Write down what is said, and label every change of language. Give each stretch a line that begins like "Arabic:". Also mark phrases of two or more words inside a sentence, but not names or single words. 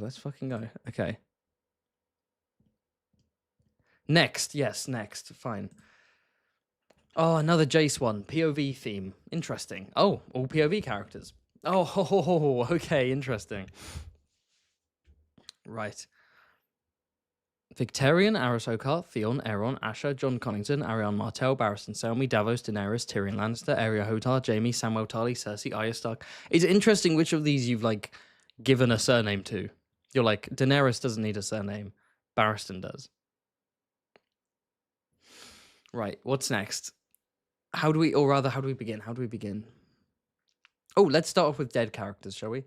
English: Let's fucking go. Okay. Next. Yes, next. Fine. Oh, another Jace one. POV theme. Interesting. Oh, all POV characters. Oh, okay, interesting. Right. Victarion, Arisokar, Theon, Aeron, Asher, John Connington, Ariane Martell, Barristan Selmy, Davos, Daenerys, Tyrion Lannister, Arya Hotar, Jaime, Samwell Tarly, Cersei, Arya Stark. It's interesting which of these you've like given a surname to. You're like, Daenerys doesn't need a surname. Barristan does. Right, what's next? How do we begin? How do we begin? Oh, let's start off with dead characters, shall we?